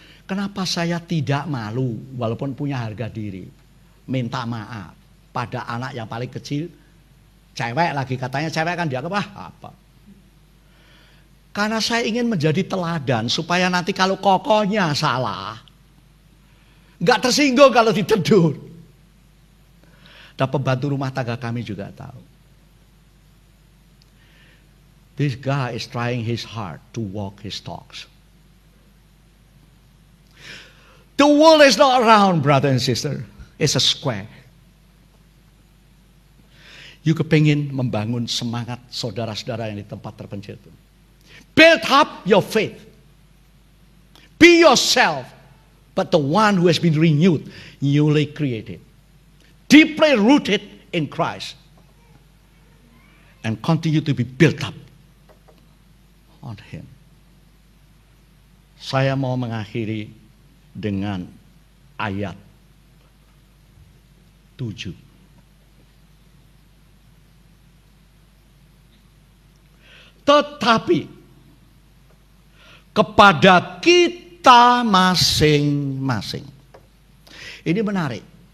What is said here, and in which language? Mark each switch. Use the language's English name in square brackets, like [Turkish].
[Indonesian] Kenapa saya tidak malu, walaupun punya harga diri, minta maaf pada anak yang paling kecil, cewek lagi, katanya cewek kan dianggap apa? Karena saya ingin menjadi teladan supaya nanti kalau kokohnya salah, nggak tersinggung kalau ditegur. Dan pembantu rumah tangga kami juga tahu. [English] This guy is trying his hard to walk his talks. The world is not round, brother and sister. It's a square. [Indonesian] You kepingin membangun semangat saudara-saudara yang di tempat terpencil itu. [English] Build up your faith. Be yourself, but the one who has been renewed, newly created, deeply rooted in Christ, and continue to be built up on Him. [Indonesian] Saya mau mengakhiri dengan ayat 7. Tetapi kepada kita masing-masing. Ini menarik.